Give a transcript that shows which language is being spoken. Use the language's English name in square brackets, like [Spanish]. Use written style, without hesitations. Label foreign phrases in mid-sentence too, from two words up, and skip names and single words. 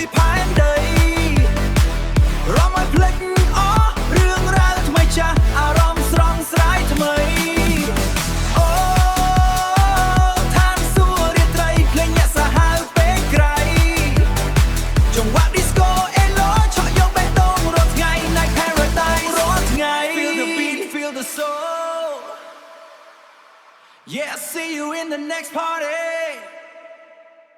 [Khmer] ផែនដីរំឲ្យភ្លេចអស់រឿងរ៉ាវថ្មីចាស់អារម្មណ៍ស្រស់ស្រាយថ្មីអូឋានសួគ៌រាត្រីភ្លេងអ្នកសាហាវពេកក្រៃចង្វាក់ disco អេឡូឆក់យកបេះដូងរាល់ថ្ងៃ [English] Night Paradise [Khmer] រាល់ថ្ងៃ [English] Feel the beat feel the soul Yeah, see you in the next party.